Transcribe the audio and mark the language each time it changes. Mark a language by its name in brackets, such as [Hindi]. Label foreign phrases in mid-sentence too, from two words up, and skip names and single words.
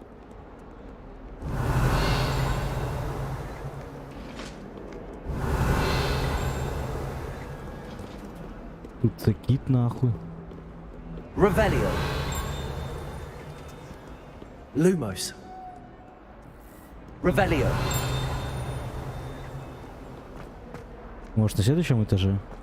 [Russian] Тут закид нахуй. [Latin] Revelio. Lumos. Revelio. [Russian] Может, на следующем этаже?